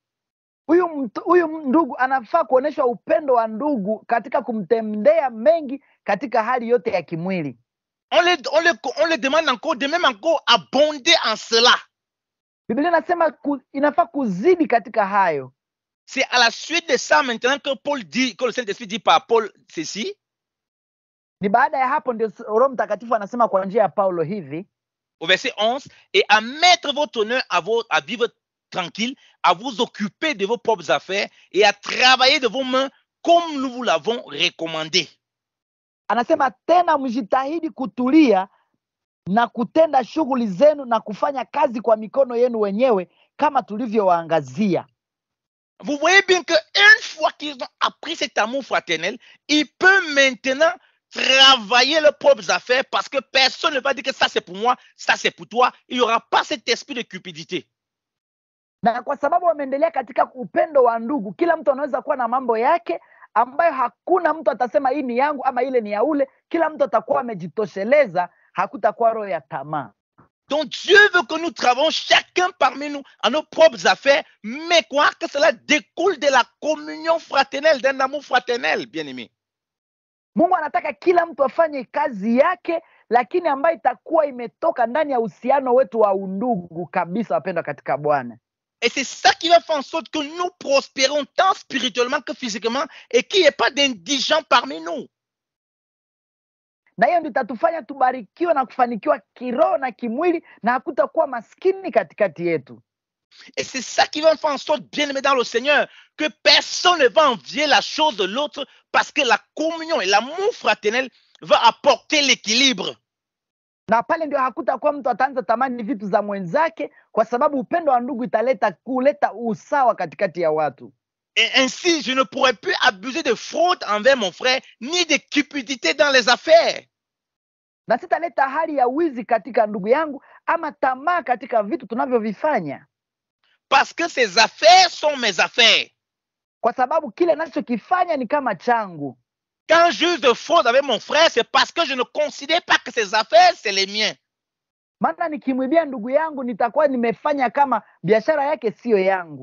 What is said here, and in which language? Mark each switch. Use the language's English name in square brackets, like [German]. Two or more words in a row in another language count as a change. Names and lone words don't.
[Swahili] Huyu ndugu anafaa kuonesha upendo wa ndugu katika kumtendea mengi katika hali yote ya kimwili. [French] On les demande encore de même encore abonder en cela. [Swahili] Biblia inasema inafaa kuzidi katika hayo. [French] C'est à la suite de ça maintenant que Paul dit, que le Saint-Esprit dit par Paul ceci. [Swahili] Ni baada ya hapo ndio Roho Mtakatifu anasema kwa njia ya Paulo hivi. [French] Au verset 11, et à mettre votre honneur à vivre tranquille, à vous occuper de vos propres affaires et à travailler de vos mains comme nous vous l'avons recommandé. [Swahili] Anasema tena mjitahidi kutulia na kutenda shughuli zenu na kufanya kazi kwa mikono yenu wenyewe kama tulivyowaangazia. [French] Vous voyez bien que une fois qu'ils ont appris cet amour fraternel, ils peuvent maintenant travailler leurs propres affaires parce que personne ne va dire que ça c'est pour moi, ça c'est pour toi. Il n'y aura pas cet esprit de cupidité. [Swahili] Na kwa sababu wameendelea katika upendo wa ndugu, kila mtu anaweza kuwa na mambo yake ambayo hakuna mtu atasema hii ni yangu ama ile ni ya ule. Kila mtu atakuwa amejitosheleza, hakutakuwa roho ya tamaa. [French] Donc Dieu veut que nous travaillons chacun parmi nous à nos propres affaires, mais quoi que cela découle de la communion fraternelle, d'un amour fraternel, bien-aimé. [Swahili] Mungu anataka kila mtu afanye kazi yake, lakini ambayo itakuwa imetoka ndani ya uhusiano wetu wa undugu kabisa, wapendwa katika Bwana. [French] Et c'est ça qui va faire en sorte que nous prospérons tant spirituellement que physiquement et qu'il n'y ait pas d'indigents parmi nous. [Swahili] Na hiyo ndio itatufanya tubarikiwe na kufanikiwa kiroho na kimwili na hakutakuwa maskini katikati yetu. [French] Et c'est ça qui va faire en sorte, bien-aimé dans le Seigneur, que personne ne va envier la chose de l'autre parce que la communion et l'amour fraternel va apporter l'équilibre. [Swahili] Na pale ndio hakutakuwa mtu ataanza tamani vitu za mwenzake kwa sababu upendo wa ndugu kuleta usawa katikati ya watu. [French] Et ainsi, je ne pourrais plus abuser de fraude envers mon frère, ni de cupidité dans les affaires. [Swahili] Na sitaleta hali ya wizi katika ndugu yangu ama tamaa katika vitu tunavyovifanya. [French] Parce que ces affaires sont mes affaires. [Swahili] Kwa sababu kile ninachokifanya ni kama changu. [French] Quand j'use fraude avec mon frère, c'est parce que je ne considère pas que ses affaires, c'est les miens. [Swahili] Maana nikimwibia ndugu yangu nitakuwa nimefanya kama biashara yake siyo yangu.